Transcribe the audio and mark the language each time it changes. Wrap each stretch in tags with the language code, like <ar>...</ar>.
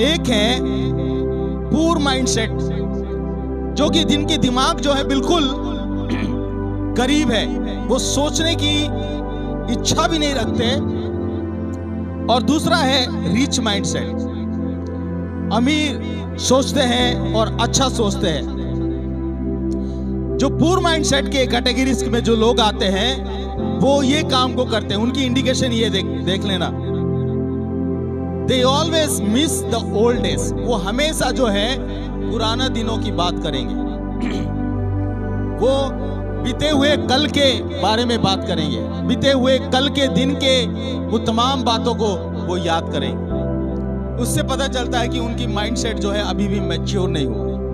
<hi>एक है पूर माइंडसेट, जो कि जिनकी दिमाग जो है बिल्कुल गरीब है, वो सोचने की इच्छा भी नहीं रखते। और दूसरा है रिच माइंडसेट, अमीर सोचते हैं और अच्छा सोचते हैं। जो पूर माइंडसेट के कैटेगरीज में जो लोग आते हैं वो ये काम को करते हैं। उनकी इंडिकेशन ये देख लेना,</hi> <en>They always miss the old days।</en> <hi>वो हमेशा जो है पुराना दिनों की बात करेंगे, वो बीते हुए कल के बारे में बात करेंगे, बीते हुए कल के दिन के वो तमाम बातों को वो याद करेंगे। उससे पता चलता है कि उनकी माइंडसेट जो है अभी भी मैच्योर नहीं हुआ।</hi>